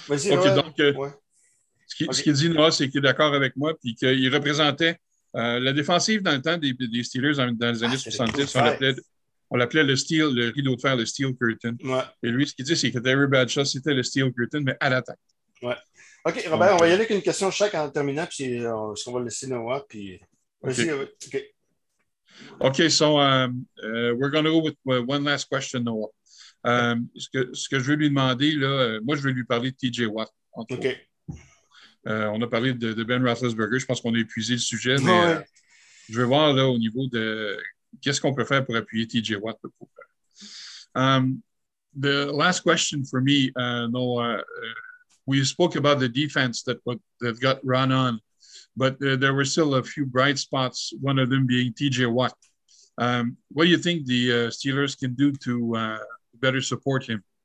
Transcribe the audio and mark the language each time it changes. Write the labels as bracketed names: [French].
[French] Ce qu'il dit, Noah, c'est qu'il est d'accord avec moi, puis qu'il représentait la défensive dans le temps des Steelers dans les années 70. On l'appelait le steel, le rideau de fer, le steel curtain. Ouais. Et lui, ce qu'il dit, c'est que Terry Bradshaw, c'était le steel curtain, mais à l'attaque. Ouais. OK, Robert, on va y aller avec une question chaque en terminant, puis on va laisser Noah, puis... OK. [English] OK, so we're going to go with one last question, Noah. [French] Ce que je vais lui demander, là, moi, je vais lui parler de TJ Watt. OK. On a parlé de Ben Roethlisberger. Je pense qu'on a épuisé le sujet, mais je veux voir là au niveau de qu'est-ce qu'on peut faire pour appuyer TJ Watt. [English] The last question for me, Noah, we spoke about the defense that got run on, but there were still a few bright spots, one of them being TJ Watt. What do you think the Steelers can do to better support him?